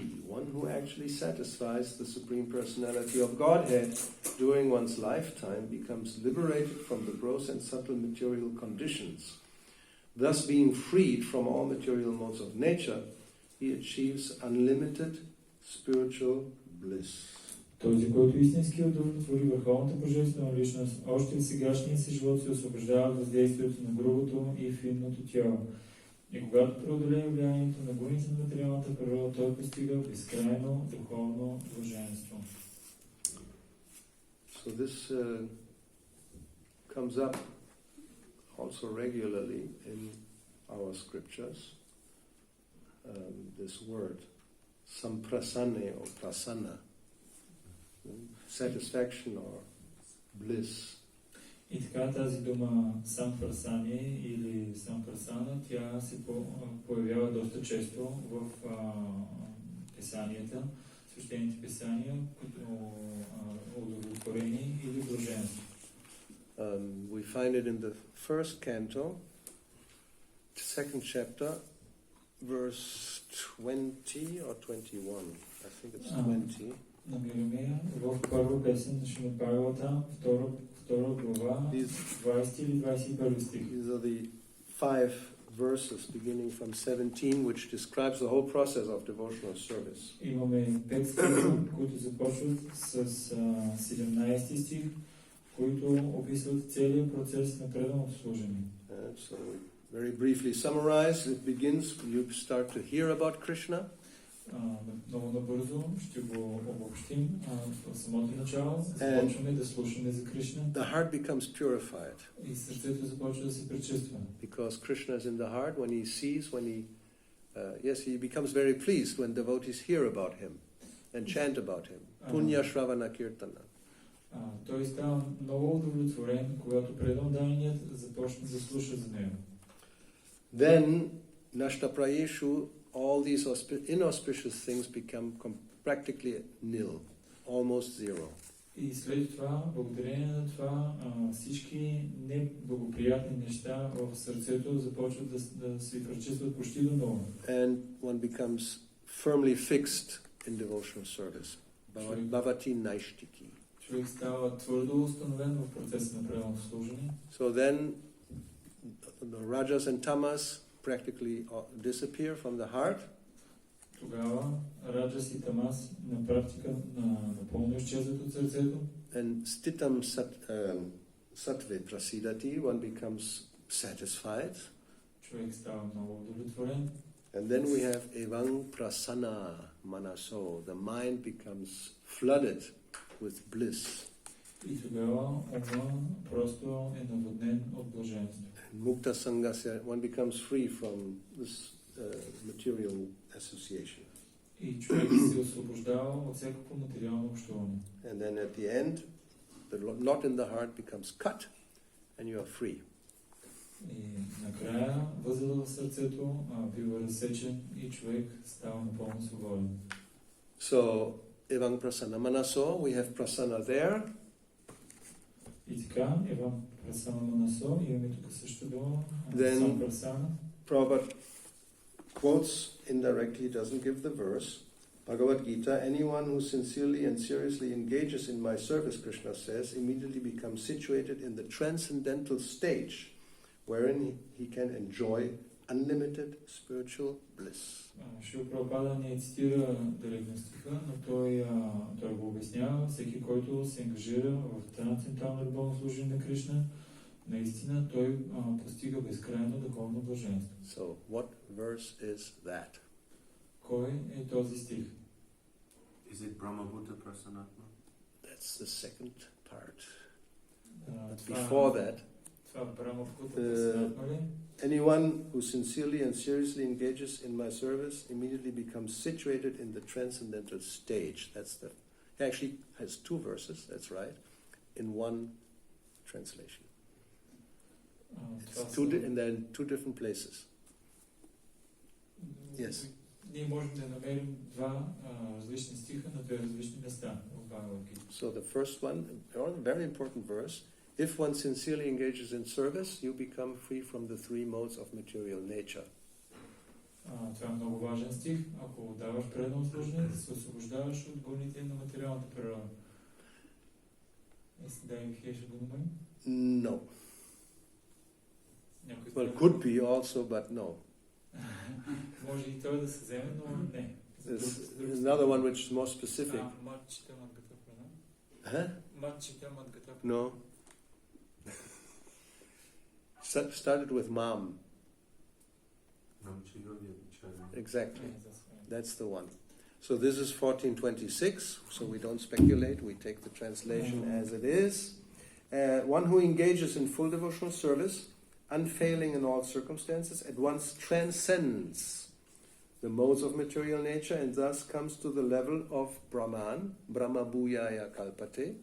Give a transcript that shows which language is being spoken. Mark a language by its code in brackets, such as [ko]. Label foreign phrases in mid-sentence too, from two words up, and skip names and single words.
[en] One who actually satisfies the Supreme Personality of Godhead during one's lifetime becomes liberated from the gross and subtle material conditions. Thus being freed from all material modes of nature, he achieves unlimited spiritual bliss. [bg] Този, който истински удовлетвори върховната божествена личност, още в сегашния си живот се освобождава от въздействието на грубото и финното тяло. И когато преодолее влиянието на гуните на материалната природа, той постига безкрайно духовно блаженство. [en] So this comes up also regularly in our scriptures. This word, samprasane or prasanna. Satisfaction or bliss. [bg] И така тази дума сампрасане или сампрасана, тя се появява доста често в писанията, свещените писания, като удовлетворение или блаженство. [en] We find it in the first canto, second chapter, verse 20 or 21. I think it's 20. [bg] Намираме в първа песен на Шримад Бхагаватам, втора глава, 20 или 21 стих. [en] These are the 5 verses beginning from 17, which describes the whole process of devotional service. [bg] Имаме 5 стиха, които започват с 17 стих, които описват целият процес на преданото служение. [en] So very briefly summarize, it begins, you start to hear about Krishna. [bg] Много набързо ще го обобщим. В самото начало започваме да слушаме за Кришна. [en] The heart becomes purified. [bg] И сърцето започва да се пречиства. [en] Because Krishna is in the heart, when he sees, he becomes very pleased when devotees hear about him and chant about him. [sa] Punya Shravana Kirtana. [bg] Той става много удовлетворен, когато преданният започне да слуша за него. [en] Then, Nashtaprayeshu, all these inauspicious things become practically nil, almost zero. [bg] И след това, благодарение на това, всички неблагоприятни неща в сърцето започват да се пречистват почти до нула. [en] And one becomes firmly fixed in devotional service. [sa] Bhavati naishtiki. [bg] Човек става твърдо установен в процеса на преданното служение. [en] So then the rajas and tamas practically disappear from the heart. [bg] Тогава раджас и тамас на практика напълно изчезват от сърцето. [sa] And stitam sattve prasidati, [en] one becomes satisfied. [bg] Човек става много удовлетворен. [en] And then we have [sa] evang prasanna manaso. [en] The mind becomes flooded with bliss. [bg] И тогава ума просто е наводнен от блаженство. [sa] Mukta sangasya, [en] one becomes free from this material association. [bg] И човек се освобождава от всякакво материално общуване. [en] And then at the end, the knot in the heart becomes cut and you are free. [bg] И накрая възела в сърцето бива разсечен и човек става напълно свободен. [sa] So, evang prasanna manaso, [en] we have prasana there. [bg] И така, [sa] एवं प्रसन्न मनसो, [bg] имаме тук също дума, [en] Then- [sa] सम् प्रसन्न. [en] Prabhupada quotes indirectly, doesn't give the verse. Bhagavad Gita, anyone who sincerely and seriously engages in my service, Krishna says, immediately becomes situated in the transcendental stage, wherein he can enjoy unlimited spiritual bliss. [bg] Шрила Прабхупада не цитира директно стиха, но той го обяснява. Всеки, който се ангажира в трансцендентално любовно служение на Кришна, наистина той постига безкрайно духовно блаженство. [en] So, what verse is that? [bg] Кой е този стих? [en] Is it [sa] Brahmabhuta Prasanatma? [en] That's the second part. But [bg] Това- [en] before that, [bg] Това [sa] ब्रह्मभूतः प्रसन्नात्मा [bg] ли? [en] anyone who sincerely and seriously engages in my service immediately becomes situated in the transcendental stage. That's the. It actually has two verses. That's right, in one translation. [bg] Това [en] It's [bg] са- [en] and they're in two different places. Yes. [bg] Ние можем да намерим два различни стиха на две различни места в Бхагавад Гита. [en] So the first one, a very important verse. If one sincerely engages in service, you become free from the three modes of material nature. [bg] Това е много важен стих. Ако даваш предано служение, се освобождаваш от гоните на материалната природа. Дай хеше го намерим? [en] No. [bg] Някой [en] Well, [bg] казва- [en] could be also, but no. [bg] Може и той да се вземе, но не. [en] There's another one which is more specific. Матчите мадгата прана. Huh? Матчите мадгата No. Started with mam. Namchirya Vichara. Exactly. That's the one. So this is 1426. So we don't speculate. We take the translation as it is. One who engages in full devotional service, unfailing in all circumstances, at once transcends the modes of material nature and thus comes to the level of Brahman, [sa] Brahma Bhuyaya Kalpate.